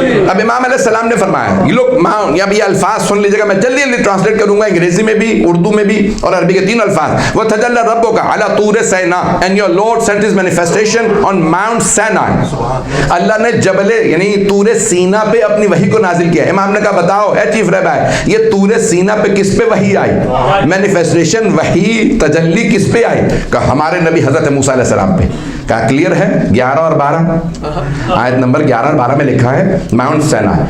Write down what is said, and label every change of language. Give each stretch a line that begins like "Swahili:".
Urdu: اب امام علیہ السلام نے فرمایا,
English: you look
Urdu: اب یہ الفاظ سن لیجیے گا, میں جلدی جلدی ٹرانسلیٹ کروں گا, انگریزی میں بھی, اردو میں بھی اور عربی کے 3 الفاظ.
Arabic: وَتَجَلَّى رَبُّكَ عَلَى طُورِ سِينَاءَ
English: and your Lord sent his manifestation on Mount Sinai.
Urdu: اللہ نے جبل یعنی طور سینا پہ اپنی وحی کو نازل کیا. امام نے کہا بتاؤ اے چیف رہبر, یہ طور سینا پہ کس پہ وحی آئی؟ مینیفیسٹیشن, وحی, تجلی کس پہ آئی؟ کہا ہمارے نبی حضرت موسیٰ علیہ السلام پہ. کہا کلیئر ہے, 11 اور 12 آیت نمبر 11 اور 12 میں لکھا ہے ماؤنٹ سینا.